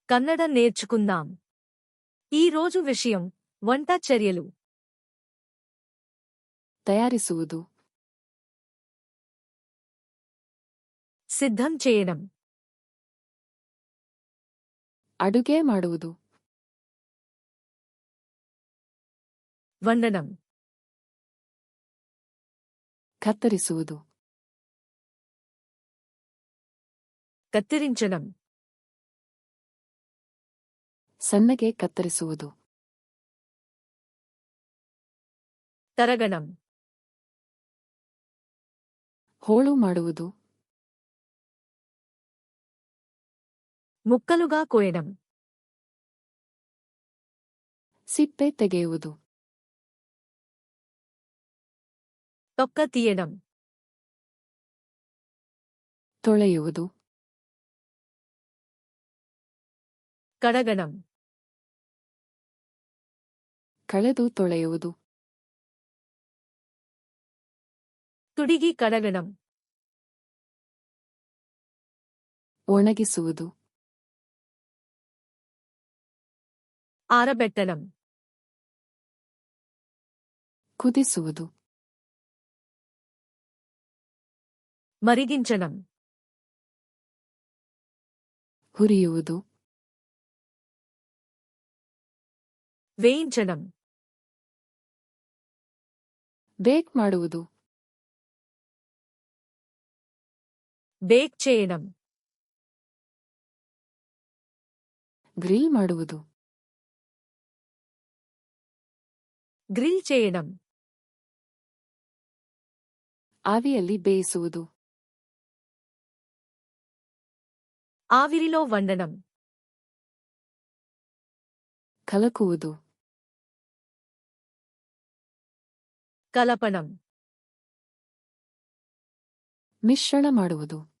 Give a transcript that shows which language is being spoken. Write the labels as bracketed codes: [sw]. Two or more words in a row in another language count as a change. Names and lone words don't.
[te] కన్నడ నేర్చుకుందాం. ఈ రోజు విషయం వంట చర్యలు. [kn] తయారిಸುವುದು, [te] సిద్ధం చేయడం, [kn] ಅಡುಗೆ ಮಾಡುವುದು, [te] వండడం, [kn] ಕತ್ತರಿಸುವುದು, [te] కత్తిరించడం, [kn] ಸಣ್ಣಗೆ ಕತ್ತರಿಸುವುದು, [te] తరగడం, [kn] ಹೋಳು ಮಾಡುವುದು, [te] ముక్కలుగా కోయడం, [kn] ಸಿಪ್ಪೆ ತೆಗೆಯುವುದು, [te] తొక్క తీయడం, [kn] ತೊಳೆಯುವುದು, [te] కడగడం, [kn] ಕಳೆದು ತೊಳೆಯುವುದು, [te] తుడిగి కడగడం, [kn] ಒಣಗಿಸುವುದು, [te] ఆరబెట్టడం, [kn] ಕುದಿಸುವುದು, [te] మరిగించడం, [kn] ಹುರಿಯುವುದು, [te] వేయించడం, [kn] ಬೇಕ್ ಮಾಡುವುದು, [te] బేక్ చేయడం, [kn] ಗ್ರಿಲ್ ಮಾಡುವುದು, [te] గ్రిల్ చేయడం, [kn] ಆವಿಯಲ್ಲಿ ಬೇಯಿಸುವುದು, [te] ఆవిరిలో వండడం, [kn] ಕಲಕುವುದು, [te] కలపడం, [kn] ಮಿಶ್ರಣ ಮಾಡುವುದು,